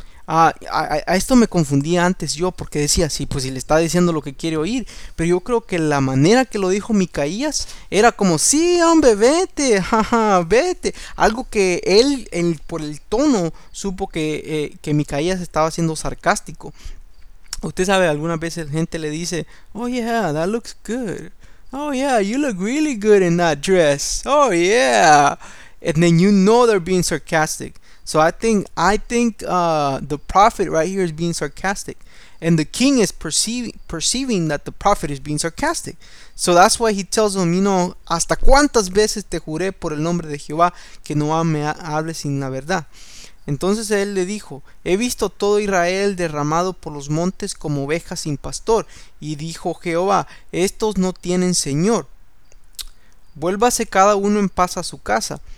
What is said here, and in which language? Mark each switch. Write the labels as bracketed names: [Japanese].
[Spanish] A esto me confundía antes yo, porque decía: sí, pues si le está diciendo lo que quiere oír. Pero yo creo que la manera que lo dijo Micaías era como: sí, hombre, vete, jaja, vete. Algo que él, por el tono, supo que Micaías estaba siendo sarcástico. Usted sabe, algunas veces gente le dice: [English] oh yeah, that looks good. Oh yeah, you look really good in that dress. Oh yeah. And then you know they're being sarcastic. So I think the prophet right here is being sarcastic. And the king is perceiving that the prophet is being sarcastic. So that's why he tells him, you know, [Spanish] hasta cuántas veces te juré por el nombre de Jehová que no me hables sin la verdad. Entonces él le dijo, he visto todo Israel derramado por los montes como ovejas sin pastor. Y dijo Jehová, estos no tienen señor. Vuélvase cada uno en paz a su casa.